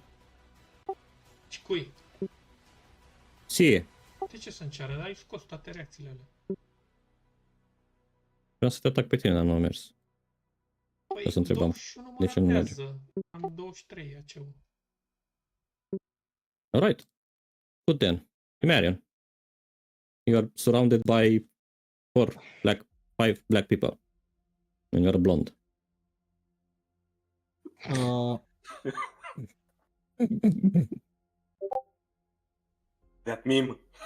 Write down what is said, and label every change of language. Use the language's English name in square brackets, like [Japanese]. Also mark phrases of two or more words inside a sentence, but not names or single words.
[Romanian] Și cui? Ție. De ce să-mi ceară? Ai scos toate reacțiile alea. Vreau să te atac pe tine, dar nu a mers. Păi, O să întrebam. 21 De ce nu merge? ratează. Am 23 aceu. [English] Alright. Good then. Marion. You are surrounded by 5 black people. And you're blonde. That meme.